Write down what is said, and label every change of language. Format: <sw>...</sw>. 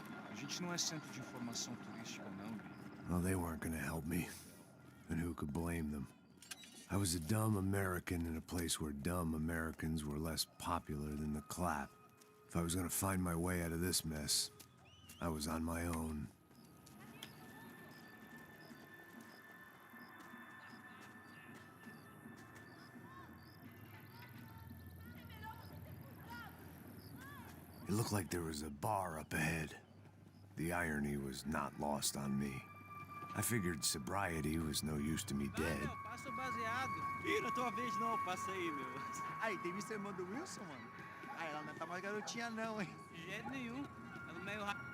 <pt>A gente não é centro de informação turística, não, Gui.</pt> <en>Well, they weren't gonna help me. And who could blame them? I was a dumb American in a place where dumb Americans were less popular than the clap. If I was gonna find my way out of this mess, I was on my own. It looked like there was a bar up ahead. The irony was not lost on me. I figured sobriety was no use to me dead.</en> <pt>Passa o baseado. Ih, não é tua vez não, passa aí, meu. Aí, tem visto a irmã do Wilson, mano? Ah, ela não tá mais garotinha não, hein? De jeito nenhum. Ela é meio</pt>